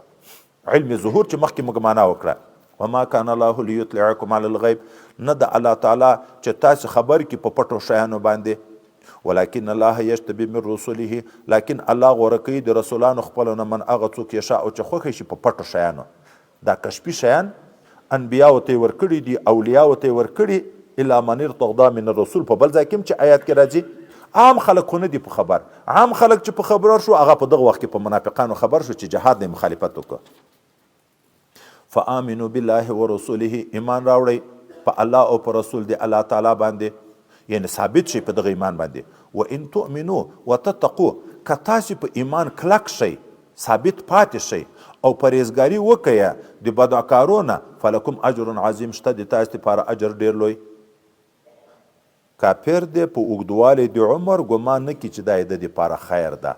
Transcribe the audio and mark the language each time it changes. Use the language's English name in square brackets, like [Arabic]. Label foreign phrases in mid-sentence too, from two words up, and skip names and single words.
[Pashto] علم ظهور چې مخکې موږ معنا وکړه. [Arabic] وما کان الله لیطلعکم علی الغیب، [Pashto] نه د الله تعالی چې تاسې خبر کړي په پټو شیانو باندې، [Arabic] ولکن الله یجتبی من رسوله، [Pashto] لیکن الله غوره کوي د رسولانو خپلو نه من هغه څوک یشاء چې خوښه شي په پټو شیانو. دا کشفي شیان انبیاو ته یې ورکړي دي، اولیاو ته یې ورکړي، [Arabic] الا من ارتضی من الرسول. [Pashto] په بل ځای کې هم چې آیات کې راځي عام خلک خو نه دي په خبر، عام خلک چې په خبر شو هغه په دغه وخت کې په منافقانو خبر شو چې جهاد نه مخالفت وکړه. [Arabic] فآمنوا بالله ورسوله، [Pashto] ایمان راوړئ په الله او په رسول دی الله تعالی باندې، یعنی ثابت شي په دغه ایمان باندې. [Arabic] و ان تؤمنوا وتتقوا، [Pashto] که تاسې په ایمان کلک شئ، ثابت پاتې شئ او پرهیزګاري وکړئ د بدکارو نه، [Arabic] فلکم اجر عظیم، [Pashto] شته د تاسې لپاره اجر ډیر لوی. کافر دی په اوږدوالي د عمر ګمان نه کړي چې دا یې د دپاره خیر ده.